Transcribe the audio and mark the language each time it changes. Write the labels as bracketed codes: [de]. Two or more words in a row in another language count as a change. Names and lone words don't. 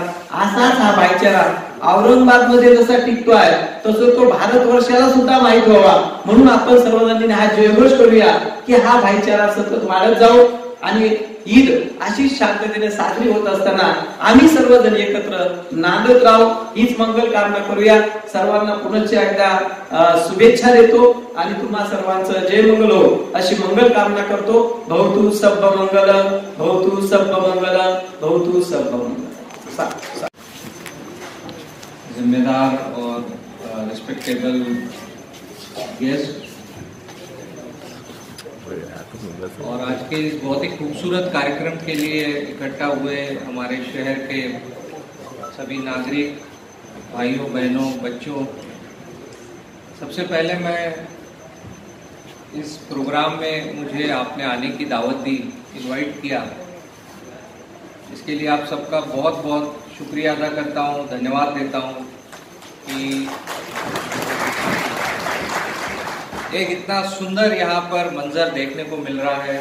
[mr] असाच हा भाईचारा औरंगाबाद मध्ये जसा टिकतो आहे तसं तो भारतवर्षाला सुद्धा माहित व्हावा, म्हणून आपण सर्वजणांनी हा जयघोष करूया की हा भाईचारा सतत वाढत जाऊ. आणि ईद अशी शांततेने साजरी होत असताना आम्ही सर्वजण एकत्र नांदत राहू, हीच मंगल कामना करूया. सर्वांना पुनश्च एकदा शुभेच्छा देतो आणि तुम्हा सर्वांचं जय मंगल हो अशी मंगल कामना करतो. [pi] भवतु सब्ब मंगल, भवतु सब्ब मंगल, भवतु सब्ब मंगल. [hi] जिम्मेदार और [en] respectable guest [hi] और आज के इस बहुत ही खूबसूरत कार्यक्रम के लिए इकट्ठा हुए हमारे शहर के सभी नागरिक भाइयों बहनों बच्चों, सबसे पहले मैं इस प्रोग्राम में मुझे आपने आने की दावत दी, इनवाइट किया, इसके लिए आप सबका बहुत बहुत शुक्रिया अदा करता हूँ, धन्यवाद देता हूँ कि एक इतना सुंदर यहाँ पर मंजर देखने को मिल रहा है।